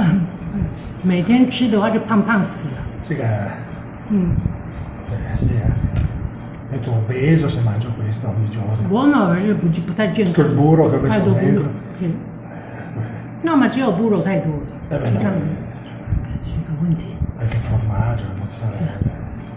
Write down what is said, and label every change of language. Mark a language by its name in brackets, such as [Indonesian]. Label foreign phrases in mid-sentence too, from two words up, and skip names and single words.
[Chinese] 每天吃的话就胖死了。 [Italian] 这个，sì, metto obeso se mangio questo ogni giorno. [Chinese] Buono 还是不太健康 [Italian] Col burro che [Chinese] 太 [Italian] metto [Chinese] 多burro [Italian] dentro. [Chinese] 对，那么只有 burro 太多了， beh, 这样 no, 是个问题。 [Italian] anche il formaggio, la mozzarella.